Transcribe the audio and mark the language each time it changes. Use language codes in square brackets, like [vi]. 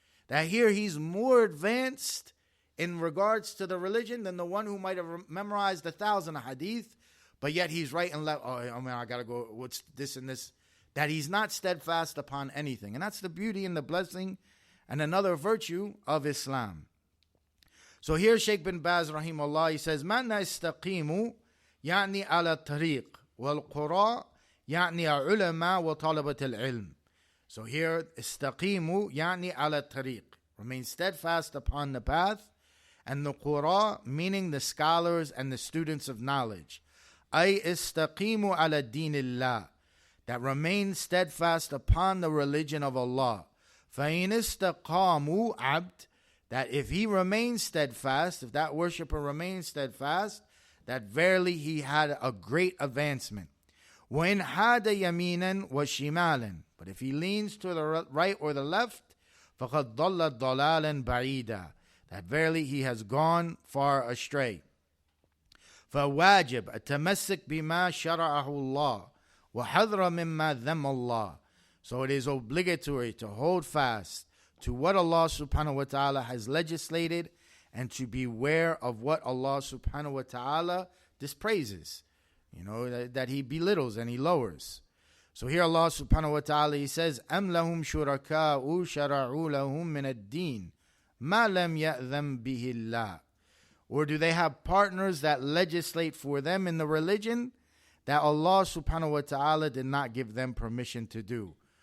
[en] That here he's more advanced in regards to the religion than the one who might have memorized 1,000 hadith, but yet he's right and left. I got to go, what's this and this? That he's not steadfast upon anything. And that's the beauty and the blessing and another virtue of Islam. So here Shaykh bin Baz rahimahullah, he says, [ar] مَنَّا اسْتَقِيمُ يعني على الطريق والقراء يعني علماء وطلبة العلم. [en] So here, [ar] استقيموا يعني على الطريق, [en] remain steadfast upon the path, and the qura, meaning the scholars and the students of knowledge. [ar] أي استقيموا على دين الله, [en] that remain steadfast upon the religion of Allah. [ar] فإن استقاموا عبد, [en] that if he remains steadfast, if that worshipper remains steadfast, that verily he had a great advancement. [ar] وإن حاد يمينا وشمالا, [en] But if he leans to the right or the left, [ar] فَقَدْ ضَلَّ ضَلَالًا بَعِيدًا, [en] that verily he has gone far astray. [ar] فَوَاجِبْ التَّمَسِّكْ بِمَا شَرَعَهُ اللَّهُ وَحَذْرَ مِمَّا ذَمَّ اللَّهُ. [en] So it is obligatory to hold fast to what Allah subhanahu wa ta'ala has legislated and to beware of what Allah subhanahu wa ta'ala dispraises, that he belittles and he lowers. So here Allah subhanahu wa ta'ala, he says, [ar] أَمْ لَهُمْ شُرَكَاءُ شَرَعُوا لَهُم مِّنَ الدِّينِ مَا لَمْ يَأْذَنْ بِهِ اللَّهُ. [en] Or do they have partners that legislate for them in the religion that Allah subhanahu wa ta'ala did not give them permission to do?